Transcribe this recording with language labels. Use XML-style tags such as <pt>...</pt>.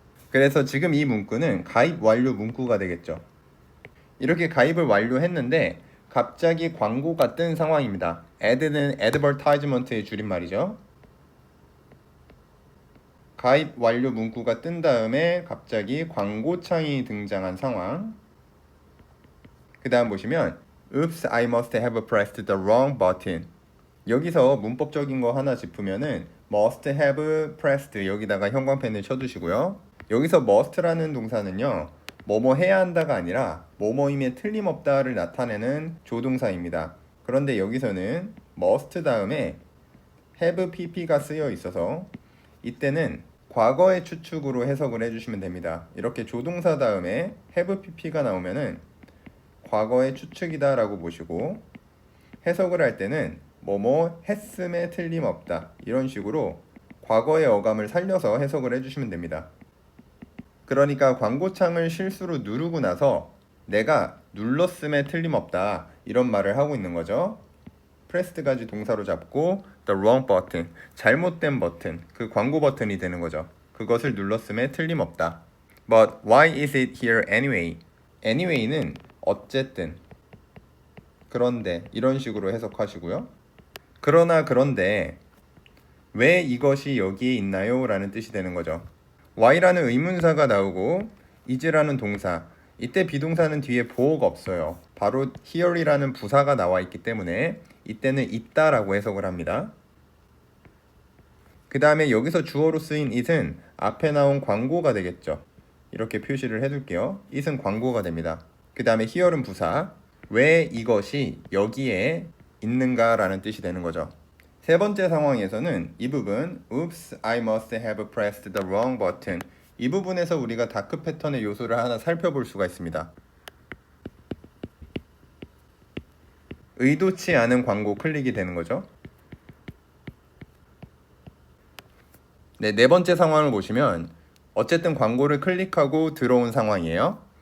<ko>그래서 지금 이 문구는 가입 완료 문구가 되겠죠. 이렇게 가입을 완료했는데 갑자기 광고가 뜬 상황입니다. add는 advertisement의 줄임말이죠. 가입 완료 문구가 뜬 다음에 갑자기 광고창이 등장한 상황. 그 다음 보시면</ko> <en>Oops, I must have pressed the wrong button.</en> <ko>여기서 문법적인 거 하나 짚으면은</ko> <en>must have pressed</en> <ko>여기다가 형광펜을 쳐두시고요. 여기서 must라는 동사는요, 뭐뭐 해야 한다가 아니라 뭐뭐임에 틀림없다를 나타내는 조동사입니다. 그런데 여기서는 must 다음에 have pp가 쓰여 있어서 이때는 과거의 추측으로 해석을 해주시면 됩니다. 이렇게 조동사 다음에 have pp가 나오면은 과거의 추측이다 라고 보시고 해석을 할 때는 뭐뭐 했음에 틀림없다 이런 식으로 과거의 어감을 살려서 해석을 해주시면 됩니다. 그러니까 광고창을 실수로 누르고 나서 내가 눌렀음에 틀림없다 이런 말을 하고 있는 거죠. pressed까지 동사로 잡고</ko> <en>the wrong button,</en> <ko>잘못된 버튼, 그 광고 버튼이 되는 거죠. 그것을 눌렀음에 틀림없다.</ko> <en>But why is it here anyway?</en> <ko>anyway는 어쨌든, 그런데 이런 식으로 해석하시고요. 그러나 그런데 왜 이것이 여기에 있나요? 라는 뜻이 되는 거죠. why라는 의문사가 나오고 is라는 동사, 이때 비동사는 뒤에 보어가 없어요. 바로 here이라는 부사가 나와 있기 때문에 이때는 있다라고 해석을 합니다. 그 다음에 여기서 주어로 쓰인 it은 앞에 나온 광고가 되겠죠. 이렇게 표시를 해둘게요. it은 광고가 됩니다. 그 다음에 here는 부사, 왜 이것이 여기에 있는가 라는 뜻이 되는 거죠. 세 번째 상황에서는 이 부분</ko> <en>Oops, I must have pressed the wrong button.</en> <ko>이 부분에서 우리가 다크 패턴의 요소를 하나 살펴볼 수가 있습니다. 의도치 않은 광고 클릭이 되는 거죠. 네 번째 상황을 보시면 어쨌든 광고를 클릭하고 들어온 상황이에요.</ko>